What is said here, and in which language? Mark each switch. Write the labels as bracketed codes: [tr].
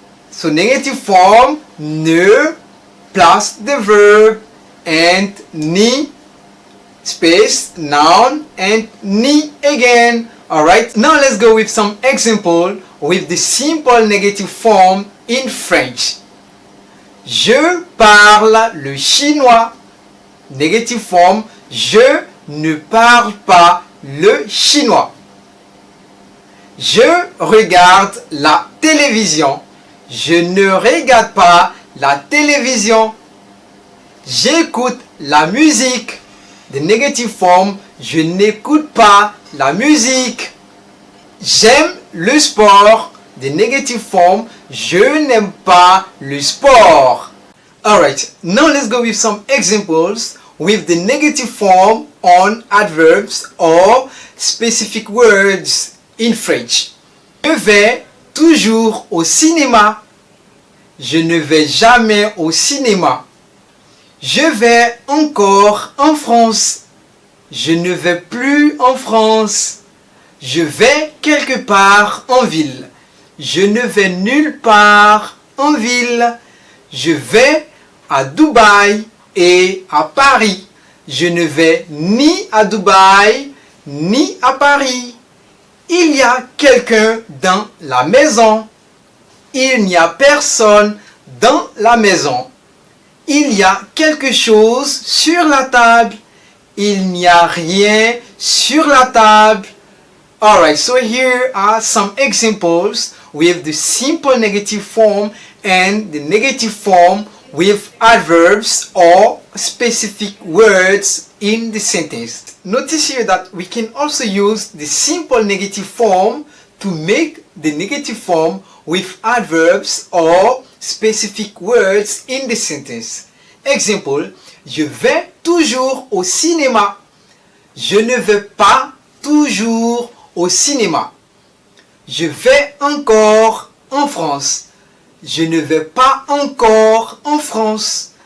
[en] So negative form ne plus the verb and ni space noun and ni again. Alright, now let's go with some example with the simple negative form in French. [fr] Je parle le chinois. [en] Negative form [fr] je ne parle pas le chinois. Je regarde la télévision. Je ne regarde pas la télévision. J'écoute la musique. [en] The negative form, [fr] je n'écoute pas la musique. J'aime le sport. [en] The negative form, [fr] je n'aime pas le sport. [en] Alright, now let's go with some examples with the negative form on adverbs or specific words in French. [fr] Je vais toujours au cinéma. Je ne vais jamais au cinéma. Je vais encore en France. Je ne vais plus en France. Je vais quelque part en ville. Je ne vais nulle part en ville. Je vais à Dubaï et à Paris. Je ne vais ni à Dubaï ni à Paris. Il y a quelqu'un dans la maison. Il n'y a personne dans la maison. Il y a quelque chose sur la table. Il n'y a rien sur la table. [en] Alright, so here are some examples with the simple negative form and the negative form with adverbs or specific words in the sentence. Notice here that we can also use the simple negative form to make the negative form with adverbs or specific words in the sentence. Example, [fr] je vais toujours au cinéma. Je ne vais pas toujours au cinéma. Je vais encore en France. Je ne vais pas encore en France.